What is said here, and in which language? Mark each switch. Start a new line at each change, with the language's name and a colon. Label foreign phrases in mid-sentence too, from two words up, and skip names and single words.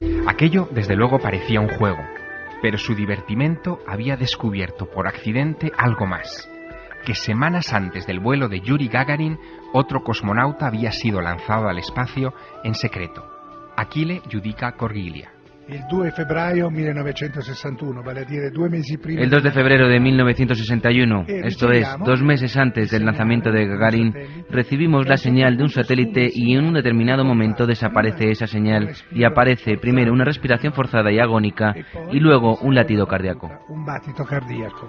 Spanish: Aquello, desde luego, parecía un juego, pero su divertimento había descubierto por accidente algo más, que semanas antes del vuelo de Yuri Gagarin, otro cosmonauta había sido lanzado al espacio en secreto, Achille Yudica Cordiglia. El 2 de febrero 1961,
Italian: vale a dire 2 mesi prima.
Spanish: El 2 de febrero de 1961, esto es, 2 meses antes del lanzamiento de Gagarin, recibimos la señal de un satélite y en un determinado momento desaparece esa señal y aparece primero una respiración forzada y agónica y luego un latido cardíaco.
Italian: Un battito cardíaco.